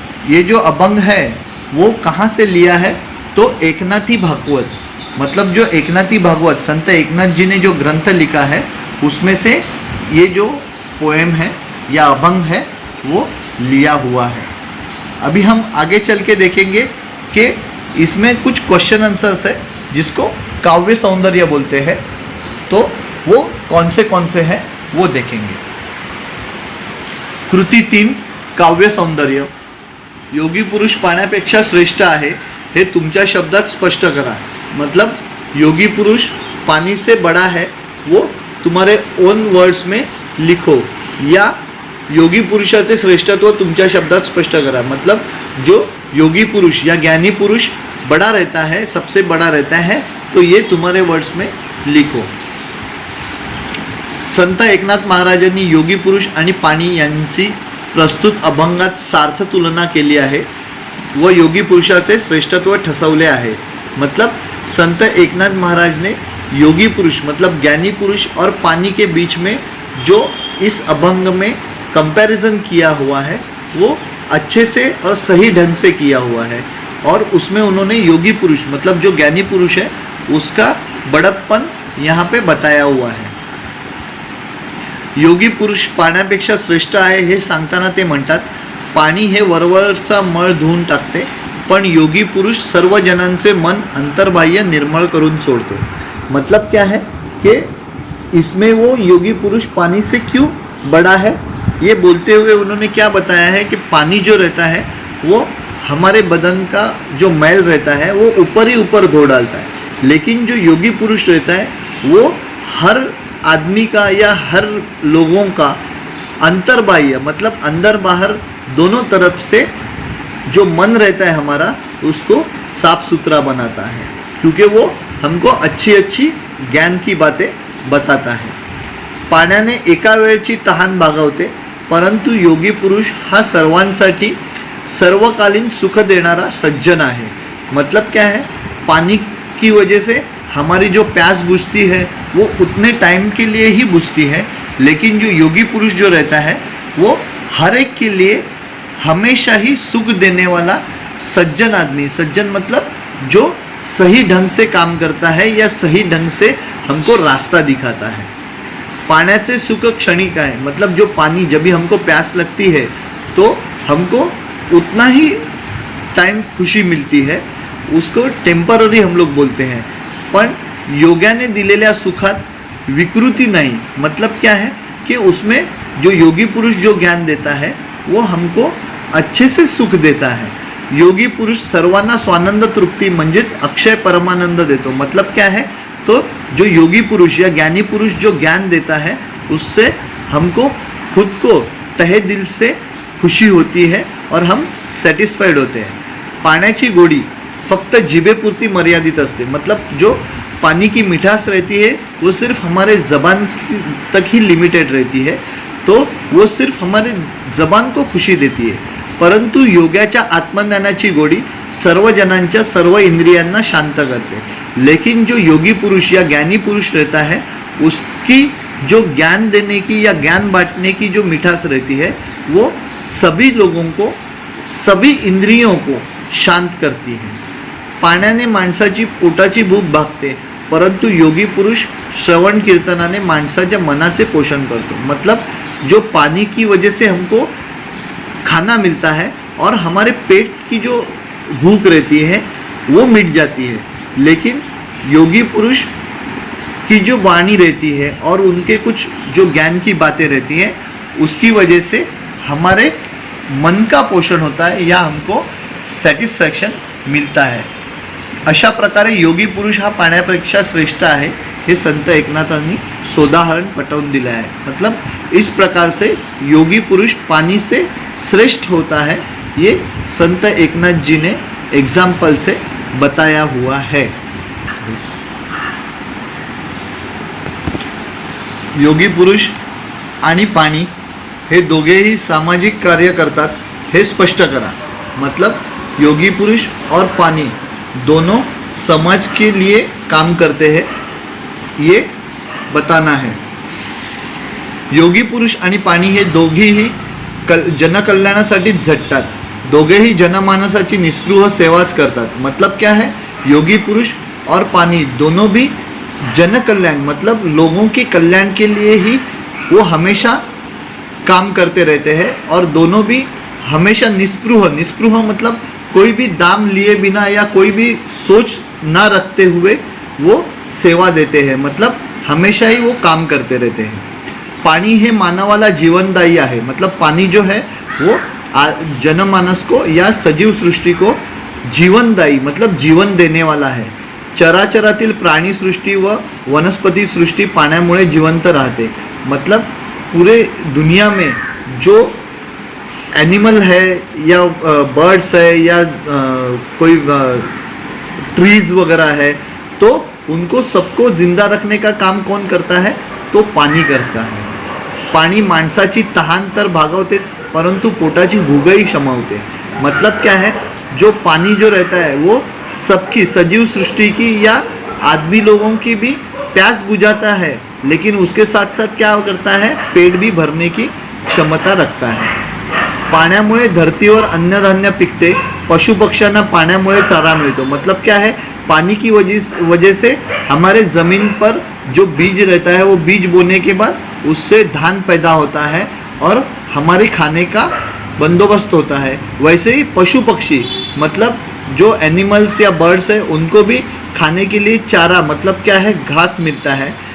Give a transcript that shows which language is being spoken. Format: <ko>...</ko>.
<hi>ये जो अभंग है वो कहाँ से लिया है? तो एकनाथी भागवत, मतलब जो एकनाथी भागवत संत एकनाथ जी ने जो ग्रंथ लिखा है उसमें से ये जो पोएम है या अभंग है वो लिया हुआ है। अभी हम आगे चल के देखेंगे कि इसमें कुछ क्वेश्चन आंसर्स है जिसको काव्य सौंदर्य बोलते हैं। तो वो कौन से हैं वो देखेंगे। कृती 3 काव्य सौंदर्य।</hi> <mr>योगी पुरुष पाण्यापेक्षा श्रेष्ठ आहे हे तुमच्या शब्दात स्पष्ट करा।</mr> <hi>मतलब योगी पुरुष पानी से बड़ा है वो तुम्हारे ओन वर्ड्स में लिखो, या</hi> <mr>योगी पुरुषाचे श्रेष्ठत्व तुमच्या शब्दात स्पष्ट करा।</mr> <hi>मतलब जो योगी पुरुष या ज्ञानी पुरुष बड़ा रहता है, सबसे बड़ा रहता है, तो ये तुम्हारे वर्ड्स में लिखो।</hi> <mr>संत एकनाथ महाराजांनी योगी पुरुष आणि पाणी यांची प्रस्तुत अभंगात सार्थ तुलना केली आहे व योगी पुरुषाचे श्रेष्ठत्व ठसवले आहे।</mr> <hi>मतलब संत एकनाथ महाराज ने योगी पुरुष मतलब ज्ञानी पुरुष और पानी के बीच में जो इस अभंग में कंपैरिजन किया हुआ है वो अच्छे से और सही ढंग से किया हुआ है। और उसमें उन्होंने योगी पुरुष मतलब जो ज्ञानी पुरुष है उसका बड़प्पन यहाँ पे बताया हुआ है।</hi> <mr>योगी पुरुष पाण्यापेक्षा श्रेष्ठ आहे हे सांगताना ते म्हणतात, पाणी हे वरवरचा मळ धुवून टाकते, पण योगी पुरुष सर्व जनांचे मन अंतर्बाह्य निर्मळ करून सोडतो।</mr> <hi>मतलब क्या है कि इसमें वो योगी पुरुष पानी से क्यों बड़ा है, ये बोलते हुए उन्होंने क्या बताया है कि पानी जो रहता है वो हमारे बदन का जो मैल रहता है वो ऊपर ही ऊपर धो डालता है, लेकिन जो योगी पुरुष रहता है वो हर आदमी का या हर लोगों का अंतर्बाह्य मतलब अंदर बाहर दोनों तरफ से जो मन रहता है हमारा उसको साफ सुथरा बनाता है, क्योंकि वो हमको अच्छी अच्छी ज्ञान की बातें बताता है।</hi> <mr>पाण्याने एका वेळची तहान भागवते, परंतु योगी पुरुष हा सर्वांसाठी सर्वकालीन सुख देणारा सज्जन आहे।</mr> <hi>मतलब क्या है, पानी की वजह से हमारी जो प्यास बुझती है वो उतने टाइम के लिए ही बुझती है, लेकिन जो योगी पुरुष जो रहता है वो हर एक के लिए हमेशा ही सुख देने वाला सज्जन आदमी। सज्जन मतलब जो सही ढंग से काम करता है या सही ढंग से हमको रास्ता दिखाता है।</hi> <mr>पाण्याचे सुख क्षणिक</mr> <hi>है, मतलब जो पानी जब भी हमको प्यास लगती है तो हमको उतना ही टाइम खुशी मिलती है, उसको टेम्पररी हम लोग बोलते हैं।</hi> <mr>पण योग्याने दिलेल्या सुखात विकृति नहीं।</mr> <hi>मतलब क्या है कि उसमें जो योगी पुरुष जो ज्ञान देता है वो हमको अच्छे से सुख देता है।</hi> <mr>योगी पुरुष सर्वांना स्वानंद तृप्ति म्हणजेच अक्षय परमानंद देतो।</mr> <hi>मतलब क्या है, तो जो योगी पुरुष या ज्ञानी पुरुष जो ज्ञान देता है उससे हमको खुद को तहे दिल से खुशी होती है और हम सेटिस्फाइड होते हैं।</hi> <mr>पाण्याची गोडी फक्त जिभेपुरती मर्यादित असते।</mr> <hi>मतलब जो पानी की मिठास रहती है वो सिर्फ हमारे ज़बान तक ही लिमिटेड रहती है, तो वो सिर्फ हमारे ज़बान को खुशी देती है।</hi> <mr>परंतु योग्याच्या आत्मज्ञानाची गोडी सर्व जनांच्या सर्व इंद्रियांना शांत करते।</mr> <hi>लेकिन जो योगी पुरुष या ज्ञानी पुरुष रहता है उसकी जो ज्ञान देने की या ज्ञान बांटने की जो मिठास रहती है वो सभी लोगों को, सभी इंद्रियों को शांत करती है।</hi> <mr>पाण्याने माणसाची पोटाची भूक भागते, परंतु योगी पुरुष श्रवण कीर्तनाने माणसाच्या मनाचे पोषण करतो।</mr> <hi>मतलब जो पानी की वजह से हमको खाना मिलता है और हमारे पेट की जो भूख रहती है वो मिट जाती है, लेकिन योगी पुरुष की जो वाणी रहती है और उनके कुछ जो ज्ञान की बातें रहती हैं उसकी वजह से हमारे मन का पोषण होता है या हमको सॅटिस्फॅक्शन मिलता है।</hi> <mr>अशा प्रकारे योगी पुरुष हा पाण्यापेक्षा श्रेष्ठ आहे हे संत एकनाथांनी सोदाहरण पटवून दिला है।</mr> <hi>मतलब इस प्रकार से योगी पुरुष पानी से श्रेष्ठ होता है, ये संत एकनाथ जी ने एग्जाम्पल से बताया हुआ है।</hi> <mr>योगी पुरुष आणि पाणी हे दोघेही सामाजिक कार्य करतात हे स्पष्ट करा।</mr> <hi>मतलब योगी पुरुष और पानी दोनों समाज के लिए काम करते हैं, ये बताना है।</hi> <mr>योगी पुरुष आणि पाणी हे दोघेही जनकल्याणासाठी झटतात, दोघेही जनमानसाची निस्पृह सेवाच करतात।</mr> <hi>मतलब क्या है, योगी पुरुष और पानी दोनों भी जन कल्याण मतलब लोगों के कल्याण के लिए ही वो हमेशा काम करते रहते हैं और दोनों भी हमेशा निस्पृह मतलब कोई भी दाम लिए बिना या कोई भी सोच ना रखते हुए वो सेवा देते हैं, मतलब हमेशा ही वो काम करते रहते हैं।</hi> <mr>पानी हे मानवाला जीवनदायी आहे,</mr> <hi>मतलब पानी जो है वो जनमानस को या सजीव सृष्टि को जीवनदायी मतलब जीवन देने वाला है।</hi> <mr>चराचरातील प्राणी सृष्टी व वनस्पति सृष्टि पाण्यामुळे जिवंत राहते।</mr> <hi>मतलब पूरे दुनिया में जो एनिमल है या बर्ड्स है या कोई ट्रीज वगैरह है, तो उनको सबको जिंदा रखने का काम कौन करता है, तो पानी करता है।</hi> <mr>पाणी माणसाची तहान तर भागवतेच परंतु पोटाची भूकही शमवते।</mr> <hi>मतलब क्या है, जो पानी जो रहता है वो सबकी सजीव सृष्टि की या आदमी लोगों की भी प्यास बुझाता है, लेकिन उसके साथ साथ क्या करता है, पेट भी भरने की क्षमता रखता है।</hi> <mr>पाण्यामुळे धरतीवर अन्नधान्य पिकते, पशु पक्ष्यांना पाण्यामुळे चारा मिळतो।</mr> <hi>मतलब क्या है, पानी की वजह से हमारे ज़मीन पर जो बीज रहता है वो बीज बोने के बाद उससे धान पैदा होता है और हमारे खाने का बंदोबस्त होता है। वैसे ही पशु पक्षी मतलब जो एनिमल्स या बर्ड्स है उनको भी खाने के लिए चारा मतलब क्या है, घास मिलता है।</hi>